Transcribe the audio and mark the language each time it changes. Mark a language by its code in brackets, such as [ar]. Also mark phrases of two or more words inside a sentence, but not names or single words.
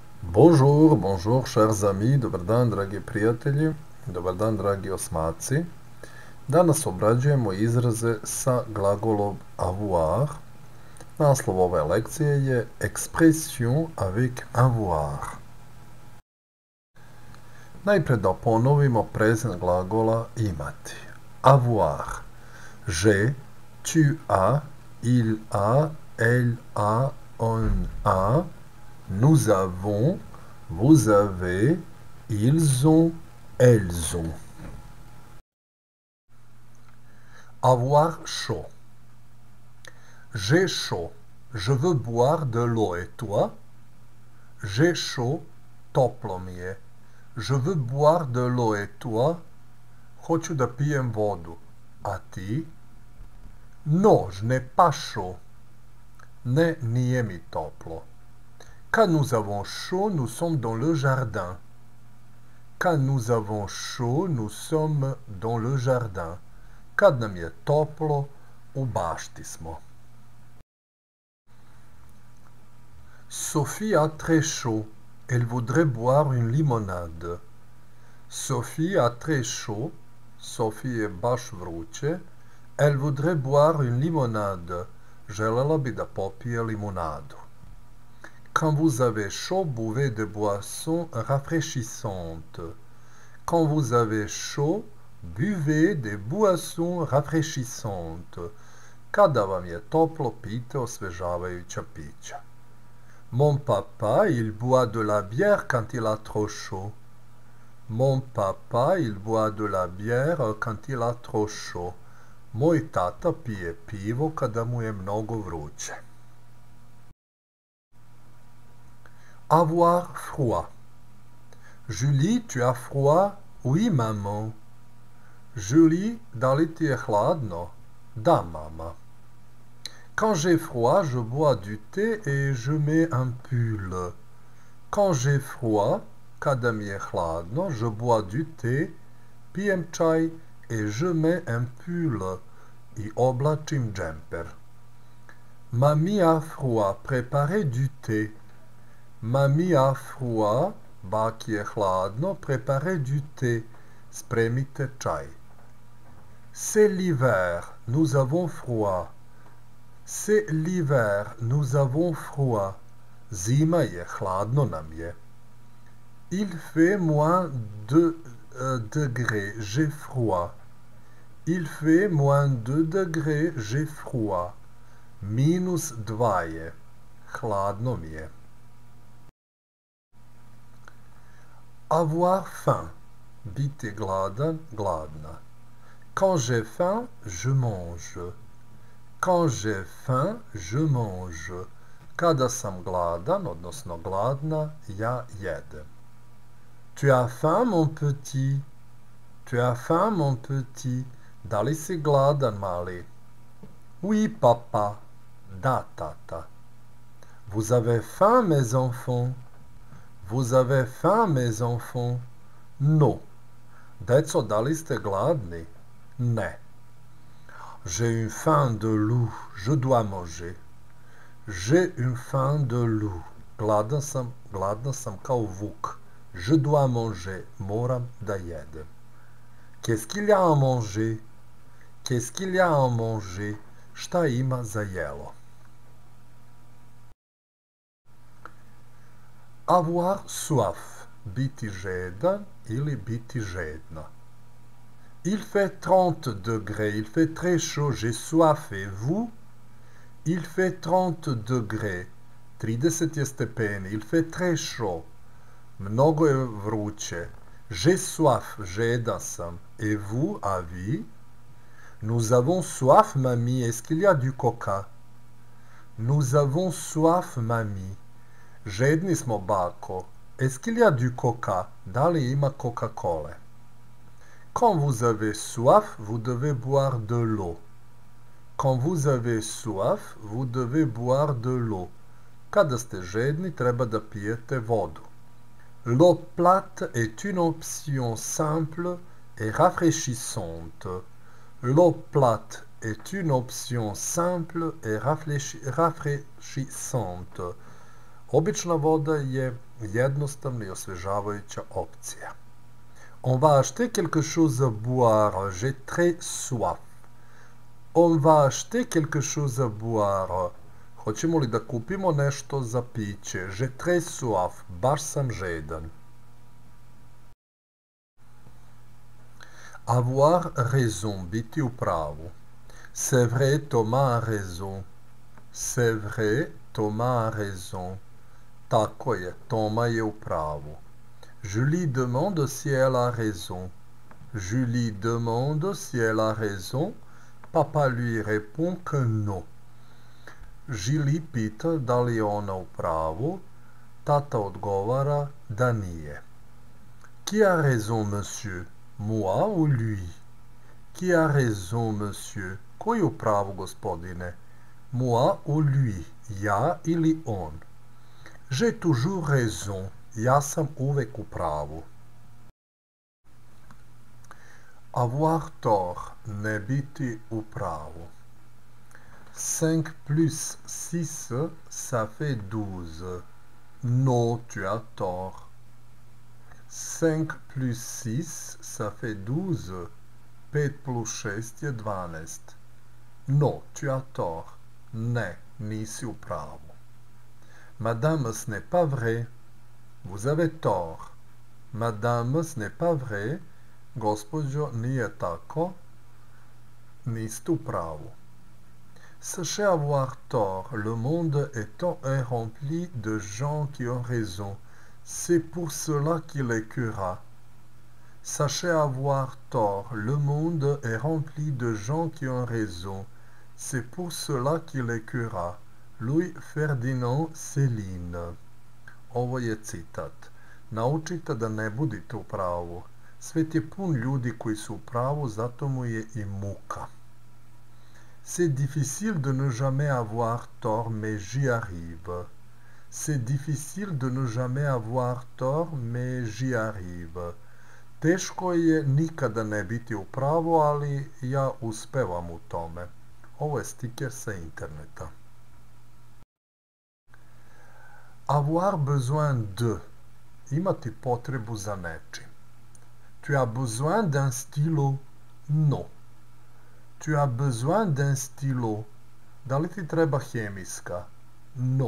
[fr] Bonjour, bonjour, chers amis, [sr] dobar dan, dragi prijatelji, dobar dan, dragi osmaci. Danas obrađujemo izraze sa glagolom avoir. Naslov ove lekcije je [fr] Expression avec avoir. [sr] Najpre da ponovimo prezent glagola imati. [fr] Avoir. J'ai, tu as, il a, elle a, on a, nous avons, vous avez, ils ont, elles ont. Avoir chaud. J'ai chaud. Je veux boire de l'eau et toi? J'ai chaud. [sr] Toplo mi je. [fr] Je veux boire de l'eau et toi? [sr] Hoću da pijem vodu. A ti? [fr] Non, je n'ai pas chaud. Ne, [sr] nije mi toplo. [fr] Quand nous avons chaud, nous sommes dans le jardin. Quand nous avons chaud, nous sommes dans le jardin. [sr] Kad nam je toplo, u bašti smo. [fr] Sophie a très chaud. Elle voudrait boire une limonade. Sophie a très chaud. [sr] Sophie je baš vruće. [fr] Elle voudrait boire une limonade. [sr] Želela bi da popije limonadu. [fr] Quand vous avez chaud, buvez des boissons rafraîchissantes. Quand vous avez chaud, buvez des boissons rafraîchissantes. [sr] Kada vam je toplo, pijte osvežavajuća pića. [fr] Mon papa, il boit de la bière quand il a trop chaud. Mon papa, il boit de la bière quand il a trop chaud. [sr] Moj tata pije pivo kada mu je mnogo vruće. [fr] Avoir froid. Julie, tu as froid? Oui, maman. Julie, [sr] da li ti je hladno? Da, mama. [fr] Quand j'ai froid, je bois du thé et je mets un pull. Quand j'ai froid, [sr] kada mi je hladno, [fr] je bois du thé, [sr] pijem čaj [fr] et je mets un pull [sr] i oblačim džemper. [fr] Mamie a froid, préparez du thé. Mamie a froid, [sr] baki je hladno, [fr] préparez du thé, [sr] spremite čaj. [fr] C'est l'hiver, nous avons froid. C'est l'hiver, nous avons froid. [sr] Zima je, hladno nam je. [fr] Il fait moins 2 degrés, j'ai froid. Il fait moins 2 degrés, j'ai froid. [sr] -2 je, hladno mi je. [fr] Avoir faim. [sr] Biti gladan, gladna. [fr] Quand j'ai faim, je mange. Quand j'ai faim, je mange. [sr] Kada sam gladan, odnosno gladna, ja jedem. [fr] Tu as faim, mon petit? Tu as faim, mon petit? [sr] Da li si gladan, mali? [fr] Oui, papa. [sr] Da, tata. [fr] Vous avez faim, mes enfants? Vous avez faim, mes enfants? Non. [sr] Deco, da li ste gladni? Ne. [fr] J'ai une faim de loup, je dois manger. J'ai une faim de loup. [sr] Gladna sam kao vuk. [fr] Je dois manger, [sr] moram da jedem. [fr] Qu'est-ce qu'il y a à manger? Qu'est-ce qu'il y a à manger? [sr] Šta ima za jelo? [fr] Avoir soif. [sr] Biti žedan ili biti žedna. [fr] Il fait 30 degrés, il fait très chaud, j'ai soif et vous? Il fait 30 degrés, [sr] 30 je stepeni, [fr] il fait très chaud, [sr] mnogo je vruće. [fr] J'ai soif, [sr] žedan sam, [fr] et vous, [sr] a vi? [fr] Nous avons soif, mamie, est-ce qu'il y a du coca? Nous avons soif, mamie. [sr] Žedni smo, bako. [fr] Est-ce qu'il y a du coca? [sr] Da li ima Coca-Cola? [fr] Quand vous avez soif, vous devez boire de l'eau. Quand vous avez soif, vous devez boire de l'eau. [sr] Kada ste žedni, treba da pijete vodu. [fr] L'eau plate est une option simple et rafraîchissante. L'eau plate est une option simple et rafraîchissante. [sr] Obična voda je jednostavna i osvežavajuća opcija. [fr] On va acheter quelque chose à boire. J'ai très soif. On va acheter quelque chose à boire. [sr] Hoćemo li da kupimo nešto za piće? [fr] J'ai très soif. [sr] Baš sam žedan. [fr] Avoir raison. [sr] Biti u pravu. [fr] C'est vrai, Thomas a raison. C'est vrai, Thomas a raison. [sr] Tako je, Toma je u pravu. [fr] Julie demande si elle a raison. Julie demande si elle a raison. Papa lui répond que non. [sr] Julie pita da li je ona u pravu. Tata odgovara da nije. [fr] Qui a raison, monsieur? Moi ou lui? Qui a raison, monsieur? [sr] Ko je u pravu, gospodine? [fr] Moi ou lui? [sr] Ja ili on? [fr] J'ai toujours raison. [sr] Ja sam uvek u pravu. [fr] Avoir tort. [sr] Ne biti u pravu. [fr] 5 plus 6, ça fait 12. Non, tu as tort. 5 plus 6, ça fait 12. [sr] 5 plus 6 je 12. [fr] Non, tu as tort. [sr] Ne, nisi u pravu. [fr] Madame, ce n'est pas vrai. Vous avez tort. Madame, ce n'est pas vrai. [sr] Gospođo, nije tako. Niste u pravu. [fr] Sachez avoir tort. Le monde est rempli de gens qui ont raison. C'est pour cela qu'il est curat. Sachez avoir tort. Le monde est rempli de gens qui ont raison. C'est pour cela qu'il est curat. Louis Ferdinand Céline. [sr] Ovo je citat. Naučite da ne budite u pravu. Svet je pun ljudi koji su u pravu, zato mu je i muka. [fr] C'est difficile de ne jamais avoir tort, mais j'y arrive. C'est difficile de ne jamais avoir tort, mais j'y arrive. [sr] Teško je nikada ne biti u pravu, ali ja uspevam u tome. Ovo je stiker sa interneta. Avoir besoin de. Imati potrebu za nečim. [fr] Tu as besoin d'un stylo? Non. Tu as besoin d'un stylo? [sr] Da li ti treba hemijska? [fr] Non.